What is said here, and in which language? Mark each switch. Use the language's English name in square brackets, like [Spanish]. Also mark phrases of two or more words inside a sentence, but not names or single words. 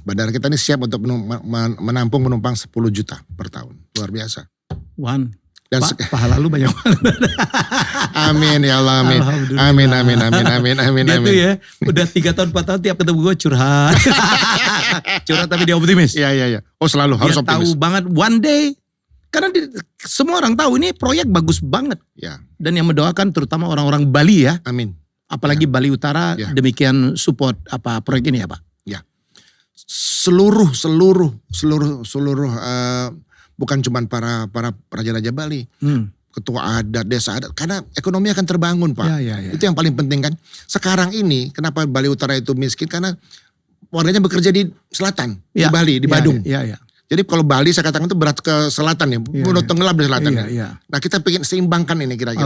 [Indonesian] Bandara kita ini siap untuk menampung penumpang 10 juta per tahun. Luar biasa. Dan pahala lu banyak banget. Amin [Arabic] ya Allah, [Indonesian] amin. Amin. Dia tuh ya, udah 3 tahun 4 tahun tiap ketemu gue curhat. Curhat tapi dia optimis. Iya. Oh selalu harus optimis. Dia tahu banget [English] one day. [Indonesian] Karena semua orang tahu ini proyek bagus banget. Ya. Dan yang mendoakan terutama orang-orang Bali ya. Amin. Apalagi Bali Utara demikian support proyek ini ya Pak? Ya. Seluruh bukan cuma para raja-raja Bali. Ketua adat, desa adat. Karena ekonomi akan terbangun Pak. Ya. Itu yang paling penting kan. Sekarang ini kenapa Bali Utara itu miskin? Karena warganya bekerja di selatan. Di Bali, di Badung. Iya. Jadi kalau Bali saya katakan itu berat ke selatan ya. Udah tenggelam di selatan. Iya. Nah kita pengen seimbangkan ini kira-kira.